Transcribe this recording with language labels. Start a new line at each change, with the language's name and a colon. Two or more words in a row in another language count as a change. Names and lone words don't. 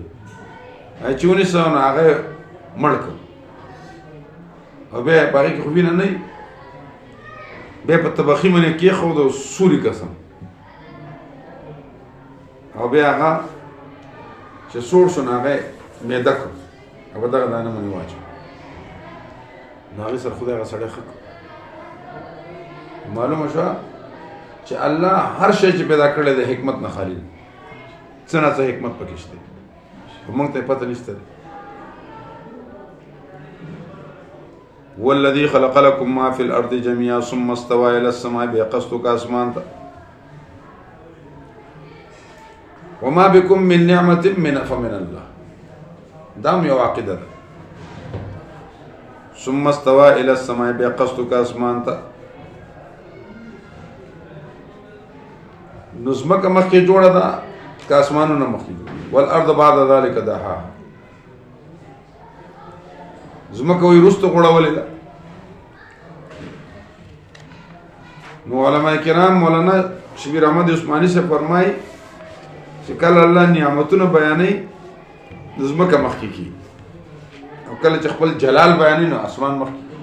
Pashto: چې ونیسه نو هغه یې مړ کړ او بیا یې په هغې کې خو وینه نه وي، بیا په طبخي باندې کېښود او سوري قسم او بیا هغه چې سوړ شو نو هغه یې معده کړ او په دغه دانه باندې واچوه. نو هغې سره خدای هغه سړی ښه کړ. معلومه شوه چې الله هر شی چې پیدا کړی دی حکمت نه خالي دی، څه نه څه حکمت پکې شته خو موږ ته یې پته نشته دی.
Arabic: والذي خلق لكم ما في الارض جميعا ثم استوى الى السماء،
Pashto: بیا قصد وکړه اسمان ته.
Arabic: وما بكم من نعمة فمن الله،
Pashto: دام یو عقیده ده.
Arabic: ثم استوى الى السماء،
Pashto: بیا قصد وکړه اسمان ته. نو ځمکه مخکې جوړه ده که اسمانونه مخکې جوړه؟
Arabic: والارض بعد ذلك دحاها،
Pashto: ځمکه وایي وروسته غوړولې ده. نو علماء کرام مولانا شبیر احمد عثماني سے فرمایي چې کله الله نعمتونه بیانوي نو ځمکه مخکې کي، او کله چې خپل جلال بیانوي نو اسمان مخکې.